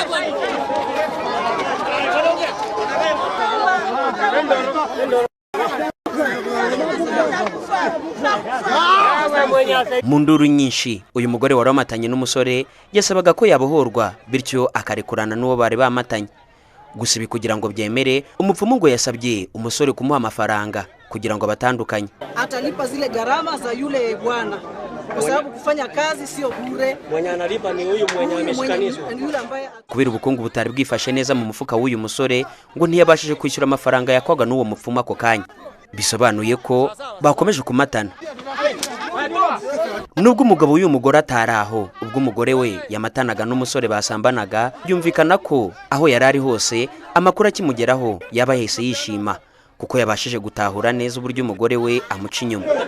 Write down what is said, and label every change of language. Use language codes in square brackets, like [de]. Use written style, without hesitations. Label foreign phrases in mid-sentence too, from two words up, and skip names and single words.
[rw] Mu nduru nyinshi uyu mugore wari wamatanye n'umusore yasabaga ko yabohorwa bityo akarekurana n'uwo bari bamatanye. Gusa ibi kugira ngo byemere, umupfumu ngo yasabye umusore kumuha amafaranga kugira ngo batandukanye. [sw] Atalipa zile gharama za yule bwana, kwa sababu kufanya kazi sio bure. Mwenye analipa ni huyu mwenye ameshikanishwa. [rw] Kubera ubukungu butari bwifashe neza mu mufuka w'uyu musore ngo ntiyabashije kwishyura amafaranga yakwaga n'uwo mupfumu ako kanya. Bisobanuye ko bakomeje kumatana. Nubwo umugabo w'uyu mugore ataraho, ubwo umugore we yamatanaga n'umusore basambanaga, byumvikana ko aho yari ari hose amakuru akimugeraho yaba yahise yishima, kuko yabashije gutahura neza uburyo umugore we amuca inyuma.